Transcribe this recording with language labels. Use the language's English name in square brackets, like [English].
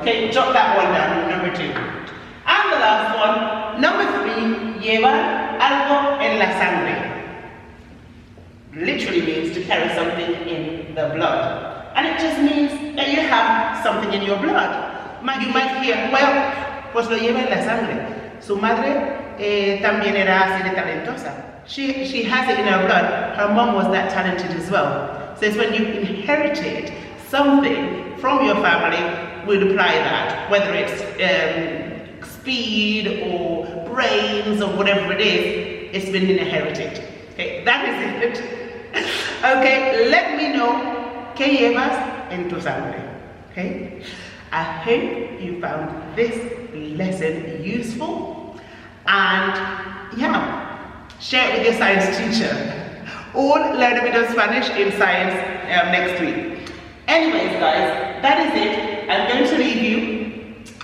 [English] Okay, jot that one down, number 2. And the last one, number 3, [Spanish] llevar algo en la sangre. [English] Literally means to carry something in the blood. And it just means that you have something in your blood. You might hear, well, [Spanish] pues lo lleva en la sangre. Su madre también era así de talentosa. [English] She has it in her blood. Her mom was that talented as well. So it's when you inherited something from your family, we'd apply that. Whether it's speed or brains or whatever it is, it's been inherited. Okay, that is it. Okay, let me know [Spanish] qué llevas en tu sangre. [English] Okay, I hope you found this lesson useful, and yeah, share it with your science teacher, or learn a bit of Spanish in science next week. Anyways, guys, that is it. I'm going to leave you.